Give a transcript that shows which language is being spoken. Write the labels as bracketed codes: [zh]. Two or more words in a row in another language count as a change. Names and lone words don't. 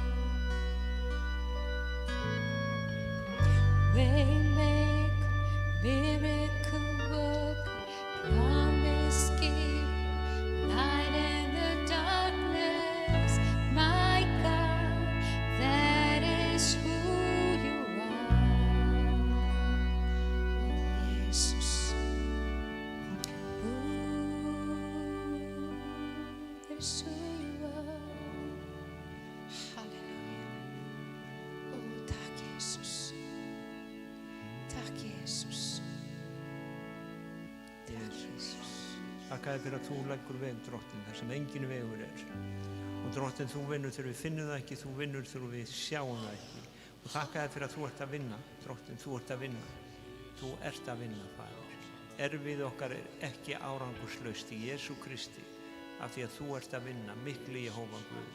[en] Waymaker, miracle work, promise keep, light in the darkness, my God, that is who you are. Oh, Jesus. Ooh, that is who you are. [sv] Halleluja. Åh, tack Jesus. Tack Jesus. Tack Jesus. [is] Þakka þér fyrir að þú leggur veg, Drottinn, þar sem engin vegur er. Og Drottinn, þú vinnur þegar við finnum það ekki, þú vinnur þegar við sjáum það ekki. Og þakka þér fyrir að þú ert að vinna, Drottinn, þú ert að vinna. Þú ert að vinna, Faðir. Erfið okkar er ekki árangurslaust í Jesú Kristi, af því að þú ert að vinna, mikli Jehóva Guð.